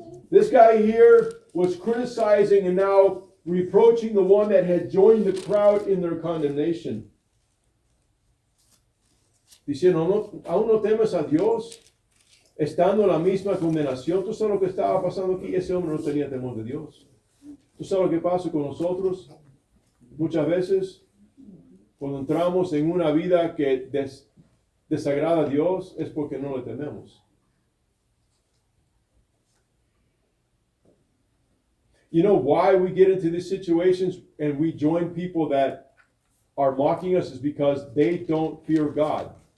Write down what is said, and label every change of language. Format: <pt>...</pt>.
<en>This guy here was criticizing and now reproaching the one that had joined the crowd in their condemnation.</en> <es>Diciendo, ¿aún no temes a Dios? Estando en la misma condenación. ¿Tú sabes lo que estaba pasando aquí? Ese hombre no tenía temor de Dios. ¿Tú sabes lo que pasa con nosotros? Muchas veces, cuando entramos en una vida que desagrada a Dios, es porque no le tememos.</es> <en>You know why we get into these situations and we join people that are mocking us is because they don't fear God.</en>